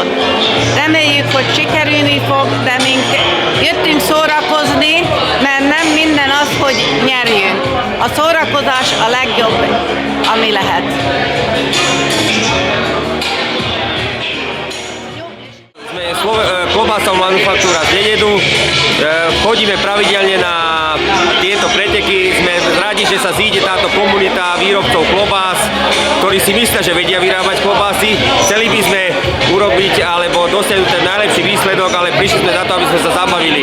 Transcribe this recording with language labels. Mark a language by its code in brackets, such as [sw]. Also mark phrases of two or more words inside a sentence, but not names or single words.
[hu] Reméljük, hogy sikerülni fog, de mink jöttünk szórakozni, mert nem minden az, hogy nyerjünk. A szórakozás a legjobb, ami lehet. [sk] Klobásová manufaktúra z Dededu. Chodíme pravidelne na tieto preteky. Sme radi, že sa zíde táto komunita výrobcov klobás, ktorí si myslia, že vedia vyrábať klobásy. Chceli by sme urobiť alebo dosiahnuť ten najlepší výsledok, ale prišli sme za to, aby sme sa zabavili.